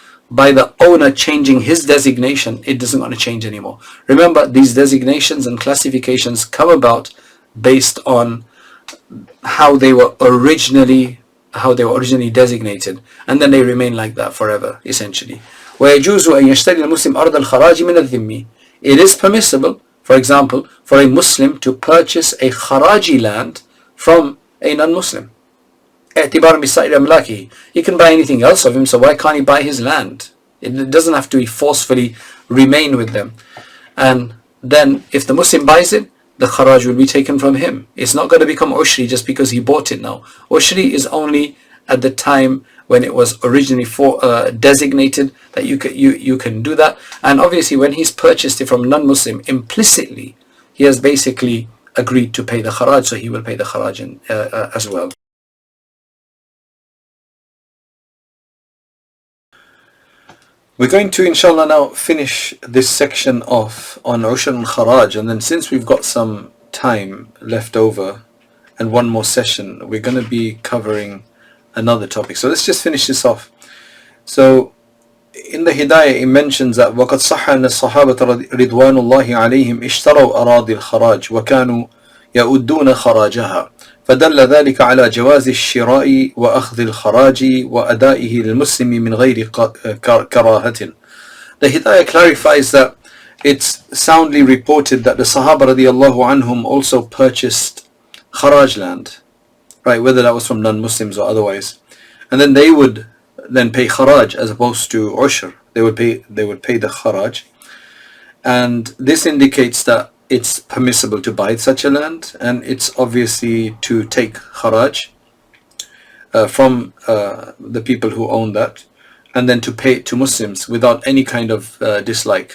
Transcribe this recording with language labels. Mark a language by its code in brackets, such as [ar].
[en] By the owner changing his designation, it doesn't want to change anymore. Remember, these designations and classifications come about based on how they were originally designated, and then they remain like that forever, essentially. [ar] ويجوز أن يشتري المسلم أرض الخراج من الذمي. [en] It is permissible, for example, for a Muslim to purchase a kharaji land from a non-Muslim. [ar] اعتبار بسائر أملاكه. [en] He can buy anything else of him, so why can't he buy his land? It doesn't have to forcefully remain with them. And then if the Muslim buys it, the kharaj will be taken from him. It's not going to become ushri just because he bought it now. Ushri is only at the time when it was originally designated that you can do that. And obviously when he's purchased it from non-Muslim, implicitly he has basically agreed to pay the kharaj, so he will pay the kharaj as well. We're going to inshallah now finish this section off on Ushr and Kharaj, and then since we've got some time left over and one more session, we're going to be covering another topic. So let's just finish this off. So in the Hidayah it mentions that [ar] وَقَدْ صَحَّ أَنَّ الصَّحَابَةَ رِضْوَانُ اللَّهِ عَلَيْهِمْ اشْتَرَوْا أَرَاضِي الْخَرَاجِ وَكَانُوا يَؤُدُّونَ خَرَاجَهَا فدل ذلك على جواز الشراء وأخذ الخراج وأدائه للمسلم من غير كراهة. [en] The Hidayah clarifies that it's soundly reported that the Sahaba radiallahu anhum also purchased kharaj land, right, whether that was from non-Muslims or otherwise, and then they would then pay kharaj as opposed to ushr. They would pay the kharaj, and this indicates that it's permissible to buy such a land, and it's obviously to take kharaj from the people who own that, and then to pay it to Muslims without any kind of dislike.